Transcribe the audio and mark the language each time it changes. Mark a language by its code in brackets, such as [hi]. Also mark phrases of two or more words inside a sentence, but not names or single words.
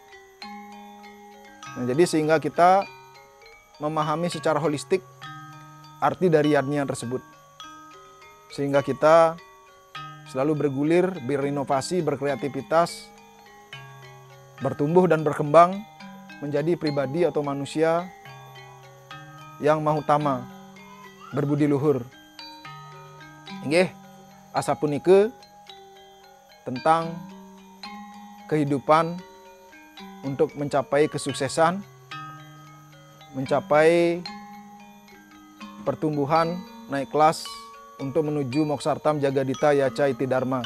[id] Nah, jadi sehingga kita memahami secara holistik arti dari yadnya tersebut. Sehingga kita selalu bergulir, berinovasi, berkreativitas, bertumbuh dan berkembang menjadi pribadi atau manusia yang mahutama, berbudi luhur. [ban] Nggih, asapunike [id] tentang kehidupan untuk mencapai kesuksesan, mencapai pertumbuhan, naik kelas untuk menuju [sa] moksartam jagadita yaca iti dharma.